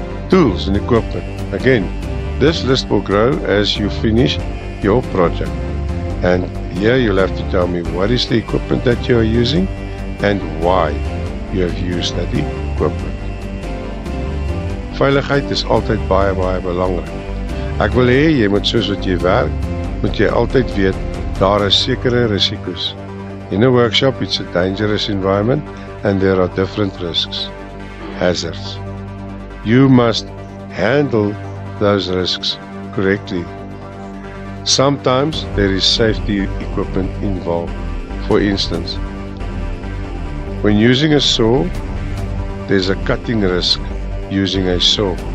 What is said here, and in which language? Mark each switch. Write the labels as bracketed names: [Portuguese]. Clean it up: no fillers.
[English] Tools and equipment. Again, this list will grow as you finish your project. And here you'll have to tell me what is the equipment that you are using and why you have used that equipment. [Afrikaans] Veiligheid is altyd baie belangrik. Ek wil hê jy moet soos wat jy werk, moet jy altyd weet daar is sekere risiko's. [English] In a workshop it's a dangerous environment and there are different risks, hazards. You must handle those risks correctly. Sometimes there is safety equipment involved. For instance, when using a saw, there's a cutting risk using a saw.